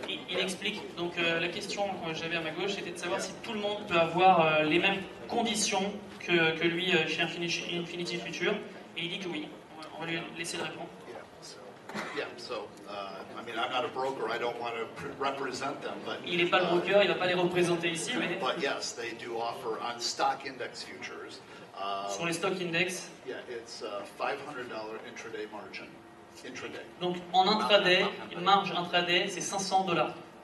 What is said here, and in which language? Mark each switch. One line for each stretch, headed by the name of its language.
French: Il explique, donc la question que j'avais à ma gauche, c'était de savoir si tout le monde peut avoir les mêmes conditions que lui chez Infinity Future, et il dit que oui. On va lui laisser le répondre.
English: Yeah, so, I mean, I'm not a broker, I don't want to represent them, but...
French: Il n'est pas le broker, il ne va pas les représenter ici, mais...
English: But yes, they do offer on stock index futures.
French: Sur les stock index...
English: Yeah, it's $500 intraday margin.
French: Intraday. Donc en intraday, une marge intraday, c'est $500.